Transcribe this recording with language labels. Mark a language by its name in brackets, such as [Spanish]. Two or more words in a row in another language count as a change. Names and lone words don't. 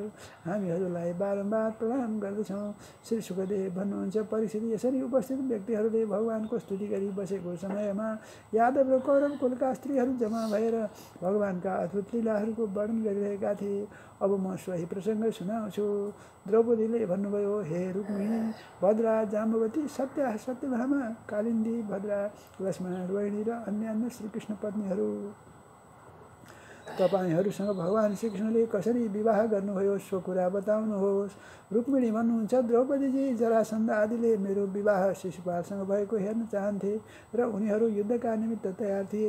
[Nepali] हामी हजुरलाई बारम्बार प्रणाम गर्दछौँ। श्री सुखदेव भन्नुहुन्छ, परीक्षित, यसरी उपस्थित व्यक्तिहरूले भगवानको स्तुति गरी बसेको समयमा यादव र कौरव कुलका स्त्रीहरू जम्मा भएर भगवानका अद्भुत लीलाहरूको वर्णन गरिरहेका थिए। अब म सोही प्रसङ्ग सुनाउँछु। द्रौपदीले भन्नुभयो, हे रुक्मिणी, भद्रा, जाम्बवती, सत्यभामा, कालिन्दी, भद्रा, लक्ष्मण, रोहिणी र अन्य श्रीकृष्ण पत्नीहरू, तपाईहरूसँग भगवान श्रीकृष्णले कसरी विवाह गर्नुभयो सो कुरा बताउनुहोस्। रुक्मिणी भन्नुहुन्छ, द्रौपदीजी, जरासन्ध आदिले मेरो विवाह शिशुपालसँग भएको हेर्न चाहन्थे र उनीहरू युद्धका निमित्त तयार थिए।